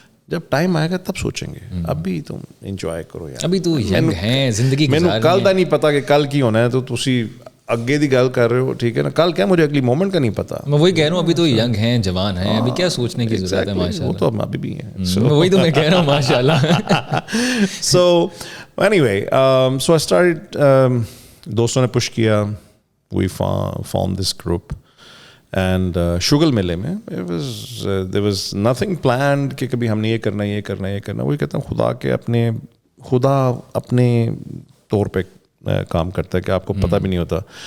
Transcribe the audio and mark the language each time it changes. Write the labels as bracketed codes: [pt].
[hi] जब टाइम आएगा तब सोचेंगे. अभी तुम एंजॉय करो यार. अभी तो यंग हैं, जिंदगी गुजार रहे हैं. [pa] मैंने कल का नहीं पता कि कल की होना है, तो तुसी अगे दी गल कर रहे हो. [hi] ठीक है ना. कल क्या, मुझे अगली मोमेंट का नहीं पता. मैं वही कह रहा हूँ, अभी तो यंग हैं, जवान हैं, अभी क्या सोचने की जरूरत है. माशाल्लाह, वो तो हम अभी भी हैं. वही तो मैं कह रहा हूँ, माशाल्लाह. [en] So anyway, so I started, [hi] दोस्तों ने पुश किया. [en] We formed this group. [hi] And शुगल मेले में [en] there was nothing planned [hi] कि कभी हमने ये करना. वही कहता हूँ, खुदा अपने तौर पे काम करता है कि आपको पता भी नहीं होता.